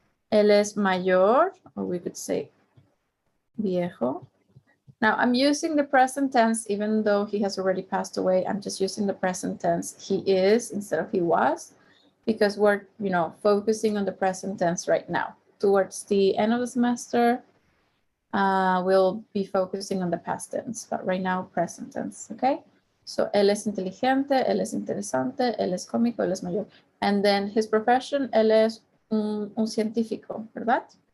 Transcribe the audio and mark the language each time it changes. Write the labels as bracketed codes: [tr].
[en] Él es mayor, or we could say viejo. Now, I'm using the present tense, even though he has already passed away. I'm just using the present tense. He is instead of he was, because we're, focusing on the present tense right now. Towards the end of the semester, we'll be focusing on the past tense, but right now, present tense, okay? [es] So, él es inteligente, él es interesante, él es cómico, él es mayor. [en] And then his profession, [es] él es un científico, ¿verdad?